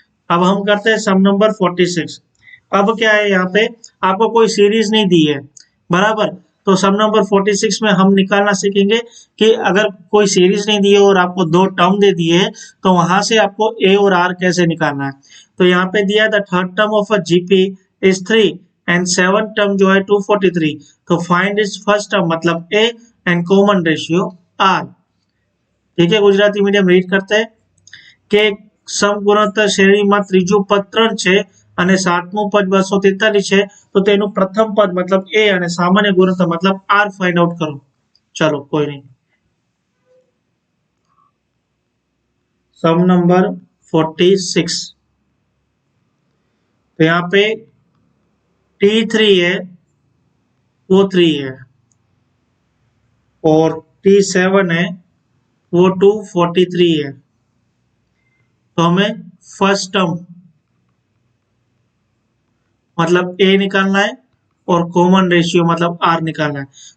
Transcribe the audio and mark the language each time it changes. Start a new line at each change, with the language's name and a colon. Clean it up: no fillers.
Hindi: अब हम करते हैं सम नंबर 46। अब क्या है, यहाँ पे आपको कोई सीरीज नहीं दी है, बराबर, तो सम नंबर 46 में हम निकालना सीखेंगे कि अगर कोई सीरीज नहीं दी है और आपको दो टर्म दे दिए है, तो वहां से आपको ए और आर कैसे निकालना है। तो यहाँ पे दिया the third term of a GP is 3 and seven term जो है 243, तो फाइंड इज फर्स्ट टर्म मतलब A and common ratio are. ठीक है, गुजराती मीडियम रीड करते हैं
Gujarati: કે સમગુણોત્તર શ્રેણીમાં ત્રીજું પદ 3 છે અને સાતમું પદ 243 છે, તો તેનું પ્રથમ પદ મતલબ a અને સામાન્ય ગુણોત્તર
Hindi: मतलब r फाइंड आउट करो। चलो कोई नहीं, सम नंबर 46, तो यहाँ पे T3 है वो 3 है और T7 है वो 243 है, तो हमें फर्स्ट टर्म मतलब a निकालना है और कॉमन रेशियो मतलब r निकालना है।